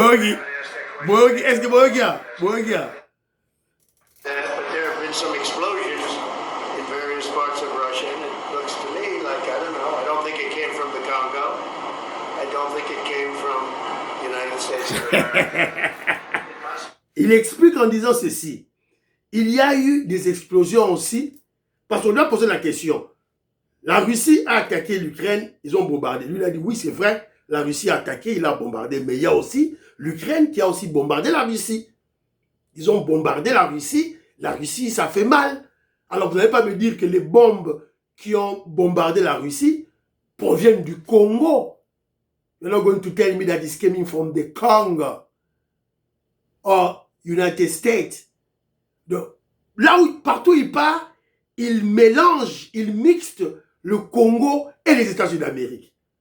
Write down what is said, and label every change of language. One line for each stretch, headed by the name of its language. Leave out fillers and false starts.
English: Bogi. Bogi, est-ce que Bogia? Bogia. But there have been some explosions in various parts of Russia, and it looks to me like, I don't know, I don't think it came from the Congo. I don't think it came from the United States of America.
French: Il explique en disant ceci. Il y a eu des explosions aussi, parce qu'on doit poser la question. La Russie a attaqué l'Ukraine, ils ont bombardé. Lui, il a dit, oui, c'est vrai, la Russie a attaqué, il a bombardé. Mais il y a aussi l'Ukraine qui a aussi bombardé la Russie. Ils ont bombardé la Russie, ça fait mal. Alors, vous n'allez pas me dire que les bombes qui ont bombardé la Russie proviennent du Congo.
English: You're not going to tell me that it's coming from the Congo or United States.
French: Donc, là où, partout il part, il mélange, il mixte le Congo et les États-Unis d'Amérique.